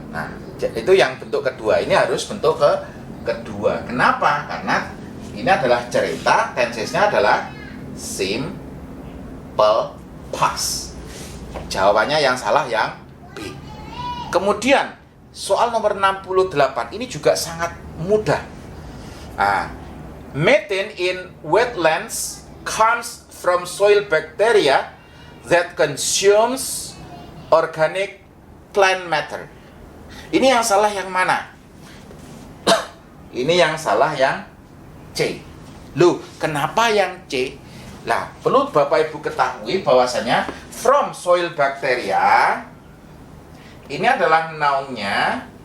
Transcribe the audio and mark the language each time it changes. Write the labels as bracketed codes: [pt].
[id] Nah, itu yang bentuk kedua. Ini harus bentuk kedua. Kenapa? Karena ini adalah cerita, tensesnya adalah simple past. Jawabannya yang salah yang B. Kemudian soal nomor 68 ini juga sangat mudah. [en] Methane in wetlands comes from soil bacteria that consumes organic plant matter. [id] Ini yang salah yang mana? Ini yang salah yang C. Loh, kenapa yang C? Lah, perlu Bapak Ibu ketahui bahwasanya [en] from soil bacteria [id] ini adalah noun-nya.